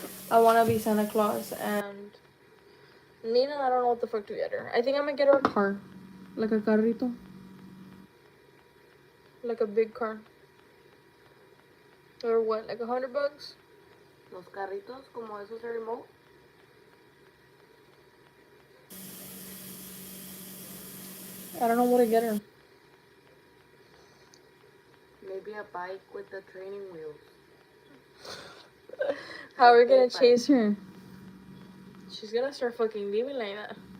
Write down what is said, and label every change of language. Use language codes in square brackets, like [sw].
[en] I wanna be Santa Claus, and Nina, I don't know what the fuck to get her. I think I'm gonna get her a car, like a carrito, like a big car. Or what, like $100? [es] Los carritos como esos de remote. [en] I don't know what to get her. Maybe a bike with the training wheels. How are we gonna chase her? She's gonna start fucking leaving like that.